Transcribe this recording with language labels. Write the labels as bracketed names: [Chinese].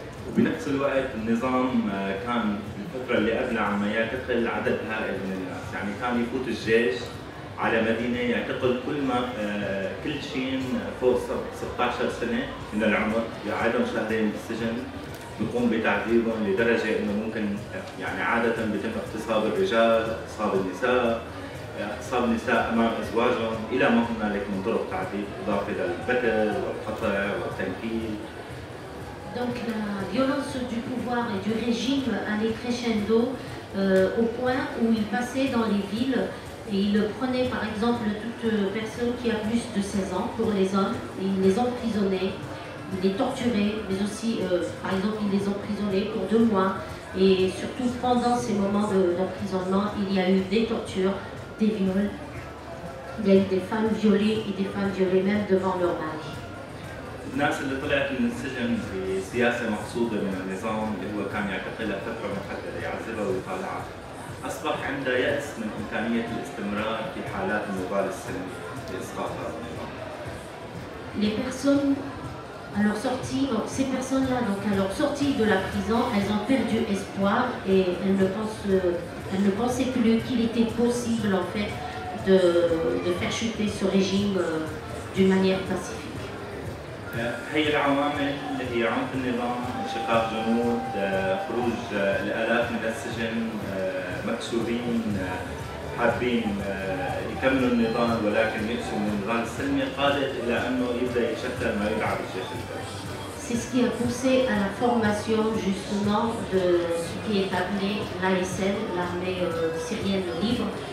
[Arabic] وبنفس الوقت النظام كان الفترة اللي قبل عمليات يقتل عدد هائل من الناس، يعني كان يفوت الجيش على مدينة يعتقل كل شيء فوق 16 سنة من العمر، يقعدهم شهرين بالسجن، بيقوم بتعذيبهم لدرجة انه ممكن يعني عادة بيتم اغتصاب الرجال، اغتصاب النساء، اغتصاب النساء امام ازواجهم، الى ما هنالك من طرق تعذيب اضافة للقتل والقطع والتنكيل. [French] Donc la violence du pouvoir et du régime allait crescendo au point où il passait dans les villes et il prenait par exemple toute personne qui a plus de 16 ans pour les hommes, et il les emprisonnait, il les torturait, mais aussi par exemple il les emprisonnait pour 2 mois et surtout pendant ces moments d'emprisonnement il y a eu des tortures, des viols, il y a eu des femmes violées et des femmes violées même devant leur mari. [Arabic] الناس اللي طلعت من السجن بسياسة مقصودة من النظام اللي هو كان يعتقلها فترة محددة يعذبها ويطالعها، أصبح عندها يأس من إمكانية الاستمرار في حالات النضال السلمي لإسقاط هذا النظام. [French] Les personnes à leur sortie, ces personnes-là, donc à leur sortie de la prison, elles ont perdu espoir et elles ne pensaient plus qu'il était possible en fait de faire chuter ce régime d'une manière pacifique. [Arabic] هي العوامل اللي هي عنف النظام، انشقاق جنود، خروج الآلاف من السجن مكسورين حابين يكملوا النضال ولكن يأسوا من النضال السلمي قادت إلى أنه يبدأ يشكل ما يدعى بالجيش الفرعي. [French] C'est ce qui a poussé à la formation justement de ce qui est appelé l'ASL, l'armée syrienne libre.